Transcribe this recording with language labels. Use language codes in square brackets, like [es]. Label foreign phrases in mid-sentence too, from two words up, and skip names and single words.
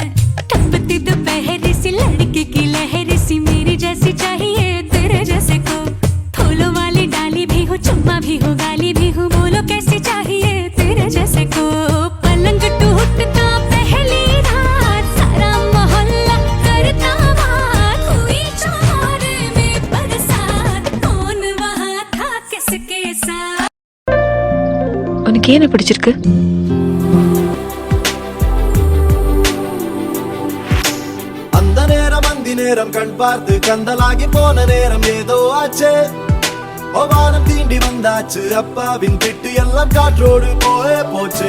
[hi] टपकती दोपहर सी लड़की की लहर सी मेरी जैसी चाहिए तेरे जैसे को, फूलों वाली डाली भी हो चुम्मा भी हो गाली भी हो, बोलो कैसी चाहिए तेरे जैसे को। पलंग टूटता पहली रात सारा मोहल्ला करता बात, हुई चौर में बरसात, कौन वहाँ था किसके साथ। [ta] உனக்கு என்ன பிடிச்சிருக்கு? அந்த நேரம் அந்தி நேரம் கண் பார்த்து கந்தலாகி போன நேரம் ஏதோ ஆச்சு, வானம் தீண்டி வந்தாச்சு, அப்பாவின் திட்டு எல்லாம் காற்றோடு போச்சு.